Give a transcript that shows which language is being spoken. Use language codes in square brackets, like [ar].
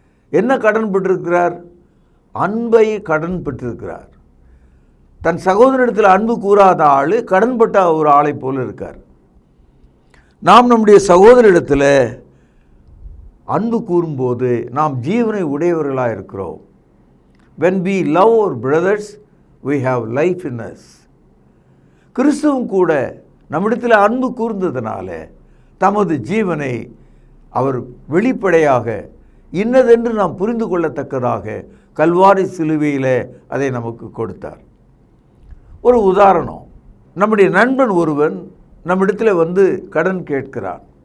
[ta] என்ன கடன் பெற்றிருக்கிறார்? அன்பை கடன் பெற்றிருக்கிறார். தன் சகோதரனிடத்தில் அன்பு கூறாத ஆள் கடன்பட்ட ஒரு ஆளை போல் இருக்கார். நாம் நம்முடைய சகோதரிடத்தில் அன்பு கூறும்போது நாம் ஜீவனை உடையவர்களாக இருக்கிறோம். [en] when we love our brothers we have life in us. [ta] கிறிஸ்துவும் கூட நம்மிடத்தில் அன்பு கூர்ந்ததினால தமது ஜீவனை அவர் வெளிப்படையாக இன்னதென்று நாம் புரிந்து கொள்ளத்தக்கதாக கல்வாரி சிலுவையில் அதை நமக்கு கொடுத்தார். ஒரு உதாரணம், நம்முடைய நண்பன் ஒருவன் நம்மிடத்தில் வந்து கடன் கேட்கிறான்.